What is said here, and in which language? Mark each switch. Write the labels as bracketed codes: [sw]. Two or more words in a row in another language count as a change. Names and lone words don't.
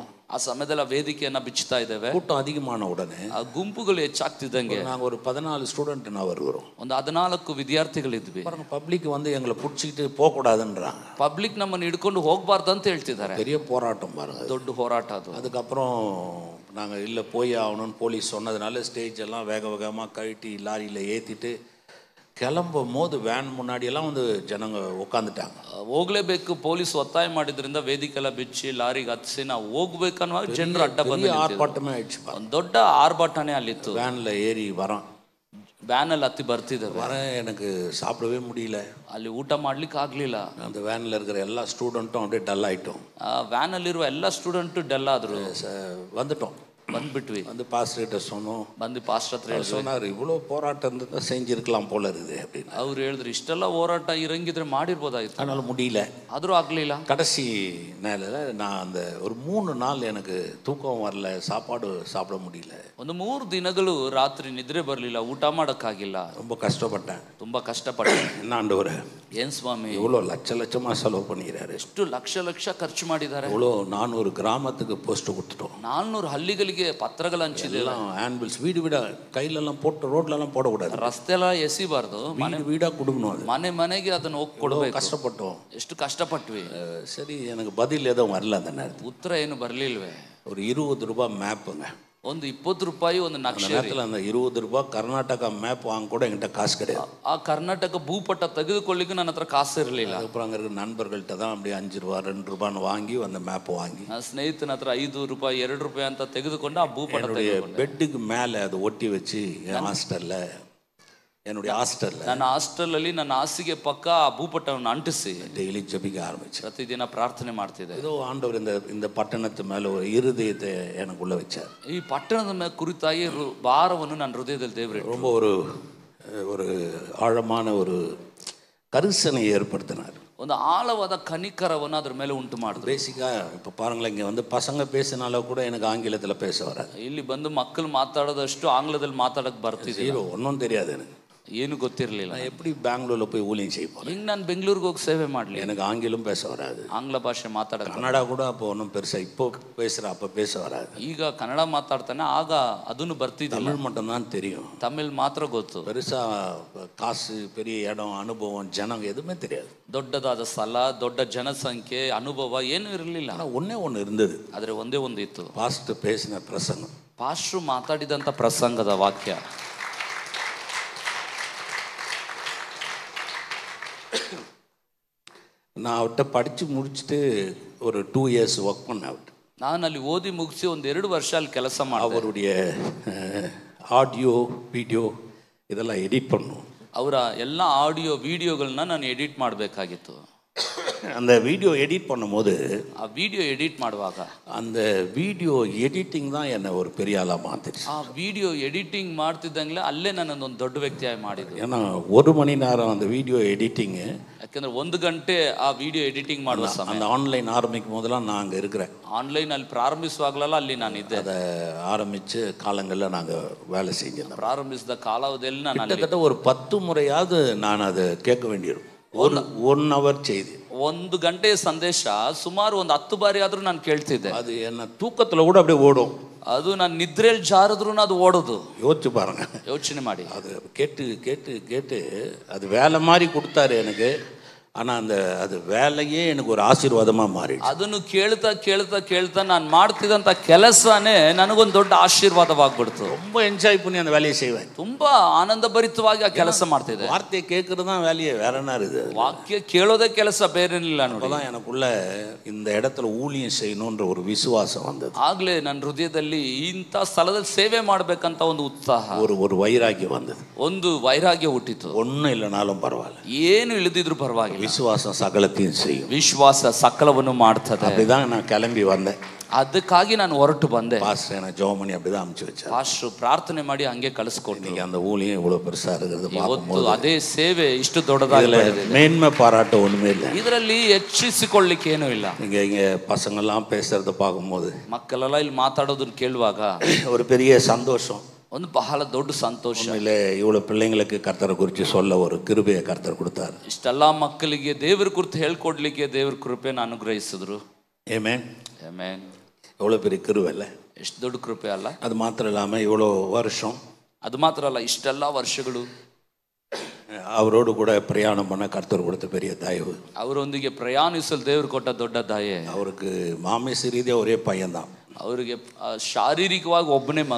[kn] ಆ ಸಮಯದಲ್ಲಿ ವೇದಿಕೆಯನ್ನ ಬಿಚ್ಚುತ್ತಾ ಇದ್ದೇವೆ. [ta] கூட்டம் அதிகமான உடனே [kn] ಆ ಗುಂಪುಗಳು ಹೆಚ್ಚಾಗ್ತಿದ್ದಂಗೆ [ta] நாங்கள் ஒரு 14 ஸ்டூடெண்ட் நான் வருகிறோம். [kn] ಒಂದು 14 ವಿದ್ಯಾರ್ಥಿಗಳಿದ್ವಿ. [ta] பப்ளிக் வந்து எங்களை பிடிச்சிக்கிட்டு போகக்கூடாதுன்றாங்க. [kn] ಪಬ್ಲಿಕ್ ನಮ್ಮನ್ನು ಹಿಡ್ಕೊಂಡು ಹೋಗ್ಬಾರ್ದು ಅಂತ ಹೇಳ್ತಿದ್ದಾರೆ. [ta] பெரிய போராட்டம் பாருங்க, [kn] ದೊಡ್ಡ ಹೋರಾಟ ಅದು. [ta] அதுக்கப்புறம் நாங்கள் இல்லை போய் ஆகணும்னு போலீஸ் சொன்னதுனால ஸ்டேஜ் எல்லாம் வேக வேகமாக கழட்டி லாரியில் ஏற்றிட்டு கிளம்பும் போது வேன் முன்னாடியெல்லாம் வந்து ஜனங்க உட்காந்துட்டாங்க. [kn] ಹೋಗ್ಲೇಬೇಕು, ಪೊಲೀಸ್ ಒತ್ತಾಯ ಮಾಡಿದ್ರಿಂದ ವೇದಿಕೆ ಎಲ್ಲ ಬಿಚ್ಚಿ ಲಾರಿಗೆ ಹತ್ತಿಸಿ ನಾವು ಹೋಗ್ಬೇಕನ್ನುವಾಗ ಜನರು ಅಡ್ಡ ಬಂದು [ta] ஆர்ப்பாட்டமே ஆயிடுச்சு. [kn] ಒಂದು ದೊಡ್ಡ ಆರ್ಭಟನೆ ಅಲ್ಲಿತ್ತು. [ta] வேனில் ஏறி வரோம், [kn] ವ್ಯಾನಲ್ಲಿ ಹತ್ತಿ ಬರ್ತಿದ್ದೇವೆ. [ta] வரேன், எனக்கு சாப்பிடவே முடியல. [kn] ಅಲ್ಲಿ ಊಟ ಮಾಡ್ಲಿಕ್ಕೆ ಆಗ್ಲಿಲ್ಲ. [ta] அந்த வேனில் இருக்கிற எல்லா ஸ்டூடெண்ட்டும் அப்படியே டல் ஆகிட்டோம். [kn] ವ್ಯಾನಲ್ಲಿರುವ ಎಲ್ಲ ಸ್ಟೂಡೆಂಟು ಡೆಲ್ ಆದ್ರು. [ta] வந்துட்டோம், [kn] ಬಂದ್ಬಿಟ್ವಿ. [ta] வந்து பாஸ்டர்கிட்ட சொன்னோம். [kn] ಬಂದು ಪಾಸ್ಟರ್ ಹತ್ರ ಹೇಳಿದ್ರು. [ta] சொன்னார், இவ்வளோ போராட்டம் இருந்தால் செஞ்சிருக்கலாம் போல இருக்குது அப்படின்னு. [kn] ಅವ್ರು ಹೇಳಿದ್ರು, ಇಷ್ಟೆಲ್ಲ ಹೋರಾಟ ಇರಂಗಿದ್ರೆ ಮಾಡಿರ್ಬೋದಾಯ್ತು, [ta] அதனால முடியல. [kn] ಆದ್ರೂ ಆಗ್ಲಿಲ್ಲ. [ta] கடைசி நேரில் நான் அந்த ஒரு 3 நாள் எனக்கு தூக்கம் வரல, சாப்பாடு சாப்பிட முடியல. [kn] ಒಂದು 3 ದಿನಗಳು ರಾತ್ರಿ ನಿದ್ರೆ ಬರಲಿಲ್ಲ, ಊಟ ಮಾಡೋಕ್ಕಾಗಿಲ್ಲ. [ta] ரொம்ப கஷ்டப்பட்டேன். [kn] ತುಂಬಾ ಕಷ್ಟಪಟ್ಟೆ. [ta] என்ன ஆண்டவரே, [kn] ಏನ್ ಸ್ವಾಮಿ, [ta] இவ்வளோ லட்சமாக செலவு பண்ணிக்கிறாரு, [kn] ಎಷ್ಟು ಲಕ್ಷ ಖರ್ಚು ಮಾಡಿದ್ದಾರೆ, [ta] இவ்வளோ 400 கிராமத்துக்கு போஸ்ட் கொடுத்துட்டோம், [kn] 400 ಹಳ್ಳಿಗಳಿಗೆ ಪತ್ರಗಳು ಹಂಚಿದೆ, [ta] ஆன்புல்ஸ் வீடு வீடா கையிலெல்லாம் போட்டு ரோட்லெல்லாம் போடக்கூடாது, [kn] ರಸ್ತೆ ಎಲ್ಲ ಎಸಿಬಾರ್ದು, [ta] வீடு வீடாக கொடுக்கணும், அது [kn] ಮನೆ ಮನೆಗೆ ಅದನ್ನು ಹೋಗಿ ಕೊಡಬೇಕು. [ta] கஷ்டப்பட்டோம், [kn] ಎಷ್ಟು ಕಷ್ಟಪಟ್ವಿ. [ta] சரி, எனக்கு பதில் எதுவும் வரல. அந்த நேரத்தில் [kn] ಉತ್ತರ ಏನು ಬರ್ಲಿಲ್ವೇ. [ta] ஒரு 20 ரூபாய் மேப்புங்க, [kn] ಒಂದು 20 ರೂಪಾಯಿ ಒಂದು ನಕ್ಷೆ. [ta] அந்த 20 ரூபாய் கர்நாடகா மேப் வாங்க கூட என்கிட்ட காசு கிடையாது. [kn] ಆ ಕರ್ನಾಟಕ ಭೂಪಟ ತೆಗೆದುಕೊಳ್ಳಿಕ್ಕೆ ನನ್ನ ಹತ್ರ ಕಾಸು ಇರಲಿಲ್ಲ. [ta] அதுக்கப்புறம் அங்கே இருக்கிற நண்பர்கள்ட்ட தான் அப்படியே 5 ரூபா 2 ரூபான்னு வாங்கி அந்த மேப்பை வாங்கி [kn] ನನ್ನ ಸ್ನೇಹಿತನ ಹತ್ರ 5 ರೂಪಾಯಿ 2 ರೂಪಾಯಿ ಅಂತ ತೆಗೆದುಕೊಂಡು ಆ ಭೂಪಟ [ta] பெட்டுக்கு மேலே அதை ஒட்டி வச்சு என் ஹாஸ்டலில் என்னுடைய ஹாஸ்டல்ல [kn] ನನ್ನ ಹಾಸ್ಟೆಲಲ್ಲಿ ನನ್ನ ಹಾಸಿಗೆ ಪಕ್ಕ ಆ ಭೂಪಟವನ್ನು ಅಂಟಿಸಿ [ta] டெய்லி ஜெபிக்க ஆரம்பிச்சேன். [kn] ಪ್ರತಿದಿನ ಪ್ರಾರ್ಥನೆ ಮಾಡ್ತಿದ್ದೆ. [ta] ஏதோ ஆண்டவர் இந்த பட்டணத்து மேல ஒரு இருதயத்தை எனக்குள்ள வச்சார். [kn] ಈ ಪಟ್ಟಣದ ಮೇಲೆ ಕುರಿತಾಗಿ ಭಾರವನ್ನು ನನ್ನ ಹೃದಯದಲ್ಲಿ ದೇವರು [ta] ரொம்ப ஒரு ஆழமான ஒரு கரிசனை ஏற்படுத்தினார். [kn] ಒಂದು ಆಳವಾದ ಕನಿಕರವನ್ನು ಅದ್ರ ಮೇಲೆ ಉಂಟು ಮಾಡಿದ್ರು. [ta] பேசிக்கா இப்போ பாருங்களேன், இங்கே வந்து பசங்க பேசினால கூட எனக்கு ஆங்கிலத்தில் பேச வராது. [kn] ಇಲ್ಲಿ ಬಂದು ಮಕ್ಕಳು ಮಾತಾಡೋದಷ್ಟು ಆಂಗ್ಲದಲ್ಲಿ ಮಾತಾಡಕ್ಕೆ ಬರ್ತಿದೆ. [ta] ஒன்றும் தெரியாது எனக்கு, [kn] ಏನು ಗೊತ್ತಿರಲಿಲ್ಲ. [ta] நான் எப்படி பெங்களூர்ல போய் ஊழியம் செய்ய போறேன்? [kn] ಹಿಂಗೆ ನಾನು ಬೆಂಗಳೂರಿಗೆ ಹೋಗಿ ಸೇವೆ ಮಾಡಲಿ, [ta] எனக்கு ஆங்கிலம் பேச வராது. [kn] ಆಂಗ್ಲ ಭಾಷೆ ಮಾತಾಡಕ್ಕೆ [ta] கன்னடா கூட அப்போ ஒன்றும் பெருசா, இப்போ பேசுகிறேன், அப்போ பேச வராது. [kn] ಈಗ ಕನ್ನಡ ಮಾತಾಡ್ತಾನೆ, ಆಗ ಅದನ್ನು ಬರ್ತಿದ್ದಿಲ್ಲ. [ta] தமிழ் மட்டும்தான் தெரியும். [kn] ತಮಿಳ್ ಮಾತ್ರ ಗೊತ್ತು. [ta] பெருசா காசு, பெரிய இடம், அனுபவம், ஜனங்க எதுவுமே தெரியாது. [kn] ದೊಡ್ಡದಾದ ಸ್ಥಳ, ದೊಡ್ಡ ಜನಸಂಖ್ಯೆ, ಅನುಭವ ಏನೂ ಇರಲಿಲ್ಲ. [ta] ஆனால் ஒன்று இருந்தது. [kn] ಆದರೆ ಒಂದೇ ಒಂದು ಇತ್ತು, [ta] பாஸ்டர் பேசின பிரசங்கம். [kn] ಪಾಸ್ಟ್ರು ಮಾತಾಡಿದಂಥ ಪ್ರಸಂಗದ ವಾಕ್ಯ. [ta] நான் அவர்கிட்ட படித்து முடிச்சுட்டு ஒரு 2 years ஒர்க் பண்ணேன் அவர்கிட்ட. [kn] ನಾನು ಅಲ್ಲಿ ಓದಿ ಮುಗಿಸಿ 1-2 ವರ್ಷ ಅಲ್ಲಿ ಕೆಲಸ ಮಾಡಿದೆ. [ta] அவருடைய [en] audio video [ta] இதெல்லாம் எடிட் பண்ணும். [kn] ಅವರ ಎಲ್ಲ [en] audio videos [kn] ನಾನು ಎಡಿಟ್ ಮಾಡಬೇಕಾಗಿತ್ತು. [ta] அந்த [en] video edit [ta] பண்ணும்போது, [kn] ಆ [en] video edit [kn] ಮಾಡುವಾಗ [ta] அந்த [en] video editing [ta] தான் என்னை ஒரு பெரிய ஆளாக மாற்றிடுச்சு. [kn] ಆ [en] video editing [kn] ಮಾಡ್ತಿದ್ದಂಗೆ ಅಲ್ಲೇ ನನ್ನೊಂದು ದೊಡ್ಡ ವ್ಯಕ್ತಿಯಾಗಿ ಮಾಡಿದ್ರು. [ta] ஏன்னா 1 மணி நேரம் அந்த [en] video editing, [kn] ಯಾಕಂದ್ರೆ 1 ಗಂಟೆ ಆ [en] video editing [kn] ಮಾಡುವ ಸಮಯ. [ta] அந்த ஆன்லைன் ஆரம்பிக்கும் போதெல்லாம் நான் அங்கே இருக்கிறேன். [kn] ಆನ್ಲೈನ್ ಅಲ್ಲಿ ಪ್ರಾರಂಭಿಸುವಾಗಲೆಲ್ಲ ಅಲ್ಲಿ ನಾನಿದ್ದೆ. [ta] அதை ஆரம்பித்து காலங்களில் நாங்கள் வேலை செஞ்சிருந்தோம். [kn] ಪ್ರಾರಂಭಿಸಿದ ಕಾಲಾವಧಿಯಲ್ಲಿ ನಾನು [ta] கிட்டத்தட்ட ஒரு 10 முறையாவது நான் அதை கேட்க வேண்டியிருக்கும். 1 hour செய்தி, [kn] 1 ಗಂಟೆ ಸಂದೇಶ ಸುಮಾರು 10 ಬಾರಿ ಆದ್ರೂ ನಾನು ಕೇಳ್ತಿದ್ದೆ. [ta] அது என்ன தூக்கத்தில் கூட அப்படியே ஓடும். [kn] ಅದು ನಾನು ನಿದ್ರೆಯಲ್ಲಿ ಜಾರಿದ್ರು ಅದು ಓಡೋದು. [ta] யோசிச்சு பாருங்க, [kn] ಯೋಚನೆ ಮಾಡಿ. [ta] அது கேட்டு கேட்டு கேட்டு அது வேலை மாதிரி கொடுத்தாரு எனக்கு. ஆனால் அது வேலையே எனக்கு ஒரு ஆசீர்வாதமாக மாறிடுச்சு. [kn] ಅದನ್ನು ಕೇಳ್ತಾ ಕೇಳ್ತಾ ಕೇಳ್ತಾ ನಾನು ಮಾಡ್ತಿದ್ದಂಥ ಕೆಲಸನೇ ನನಗೊಂದು ದೊಡ್ಡ ಆಶೀರ್ವಾದವಾಗ್ಬಿಡ್ತು. [ta] ரொம்ப என்ஜாய் பண்ணி அந்த வேலையை செய்வேன். [kn] ತುಂಬಾ ಆನಂದಭರಿತವಾಗಿ ಆ ಕೆಲಸ ಮಾಡ್ತಿದ್ದೆ. [ta] வார்த்தையை கேட்கறது தான் வேலையே, வேற என்ன இருக்குது? [kn] ವಾಕ್ಯ ಕೇಳೋದೇ ಕೆಲಸ, ಬೇರೇನಿಲ್ಲ. [ta] அப்பதான் எனக்குள்ள இந்த இடத்துல ஊழியம் செய்யணுன்ற ஒரு விசுவாசம் வந்தது. [kn] ಆಗ್ಲೇ ನನ್ನ ಹೃದಯದಲ್ಲಿ ಇಂಥ ಸ್ಥಳದಲ್ಲಿ ಸೇವೆ ಮಾಡ್ಬೇಕಂತ ಒಂದು ಉತ್ಸಾಹ, [ta] ஒரு வைராகியம் வந்தது. [kn] ಒಂದು ವೈರಾಗ್ಯ ಹುಟ್ಟಿತು. [ta] ஒன்றும் இல்லைனாலும் பரவாயில்ல, [kn] ಏನು ಇಳಿದಿದ್ರು ಪರವಾಗಿಲ್ಲ, [ta] விசுவாசம் சகலத்தையும் செய்யும். [kn] ವಿಶ್ವಾಸ ಸಕಲವನ್ನು ಮಾಡ್ತದೆ. [ta] அப்படிதான் நான் கிளம்பி வந்தேன். [kn] ಅದಕ್ಕಾಗಿ ನಾನು ಹೊರಟು ಬಂದೆ. [ta] பாஸ்டர் எனக்கு ஜெபம் பண்ணி அப்படிதான் அமுச்சு வச்சார். [kn] ಪಾಸ್ಟರ್ ಪ್ರಾರ್ಥನೆ ಮಾಡಿ ಹಂಗೆ ಕಳಿಸ್ಕೊಟ್ರು. [ta] இன்னைக்கு அந்த ஊழியம் இவ்வளவு பெருசா இருக்கிறது [kn] ಇವತ್ತು [ta] பார்க்கும்போது [kn] ಅದೇ ಸೇವೆ ಇಷ್ಟು ದೊಡ್ಡದಾಗಿದೆ. [ta] மேன்மை பாராட்ட ஒண்ணுமே இல்லை. [kn] ಇದರಲ್ಲಿ ಹೆಚ್ಚಿಸಿಕೊಳ್ಳಿಕ್ಕೆ ಏನೂ ಇಲ್ಲ. [ta] இங்க பசங்கள்லாம் பேசுறத பார்க்கும்போது, [kn] ಮಕ್ಕಳೆಲ್ಲ ಇಲ್ಲಿ ಮಾತಾಡೋದನ್ನ ಕೇಳುವಾಗ [ta] ஒரு பெரிய சந்தோஷம். [kn] ಒಂದು ಬಹಳ ದೊಡ್ಡ ಸಂತೋಷ. [ta] உண்மையிலே இவ்வளவு பிள்ளைங்களுக்கு கர்த்தரை குறித்து சொல்ல ஒரு கிருபையை கர்த்தர் கொடுத்தார். [kn] ಇಷ್ಟೆಲ್ಲ ಮಕ್ಕಳಿಗೆ ದೇವರ ಕುರಿತು ಹೇಳ್ಕೊಡ್ಲಿಕ್ಕೆ ದೇವರ ಕೃಪೆನ ಅನುಗ್ರಹಿಸಿದ್ರು. [ta] ஆமென். [kn] ಆಮೆನ್. [ta] எவ்வளோ பெரிய கிருபை இல்லை? [kn] ಎಷ್ಟು ದೊಡ್ಡ ಕೃಪೆ ಅಲ್ಲ? [ta] அது மாத்திரம் இல்லாமல் இவ்வளோ வருஷம், [kn] ಅದು ಮಾತ್ರ ಅಲ್ಲ, ಇಷ್ಟೆಲ್ಲ ವರ್ಷಗಳು [ta] அவரோடு கூட பிரயாணம் பண்ண கர்த்தர் கொடுத்த பெரிய தயவு. [kn] ಅವರೊಂದಿಗೆ ಪ್ರಯಾಣಿಸಲು ದೇವರು ಕೊಟ್ಟ ದೊಡ್ಡ ದಯೆ. [ta] அவருக்கு மாமிச ரீதியாக ஒரே பையன்தான், [kn] ಅವರಿಗೆ ಶಾರೀರಿಕವಾಗಿ ಒಬ್ಬನೇ ಮಗ.